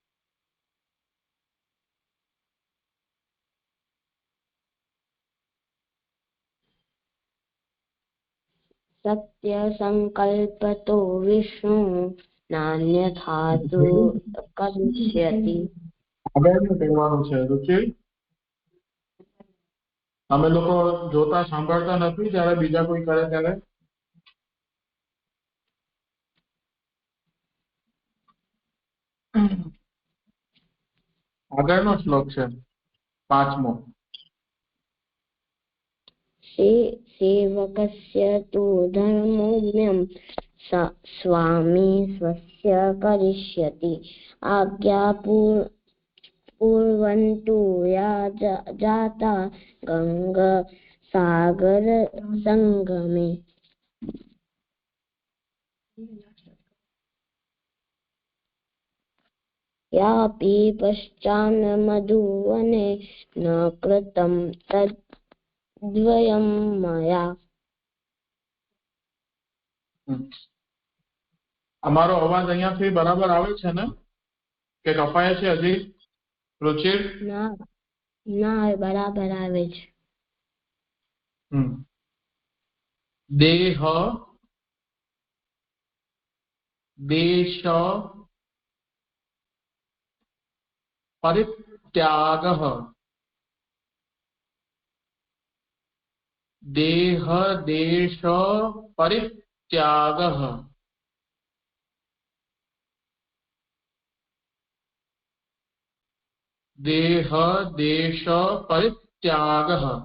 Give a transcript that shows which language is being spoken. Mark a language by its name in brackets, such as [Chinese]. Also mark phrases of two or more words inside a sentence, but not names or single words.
[Sanskrit] सत्यसंकल्पतो विष्णुः नान्यथा तु करिष्यति। [Gujarati] તમે લોકો જોતા સાંભળતા નથી જ્યારે બીજા કોઈ કરે ત્યારે? આગળનો શ્લોક છે 5મો. [Sanskrit] सेवकस्य तु धर्मोऽयं स्वामी स्वस्य करिष्यति आज्ञापूर्वन्तु या जाता गङ्गासागर संगमे. यापि पश्चान् मधुवने न कृतं तद्वयं मया. [Gujarati] અમારો અવાજ અહીંયાથી બરાબર આવે છે ને કે કપાય છે હજી? રુચિર? ના બરાબર આવે છે. [Sanskrit] देह देश परित्यागः देह देश परित्यागः देह देश परित्यागः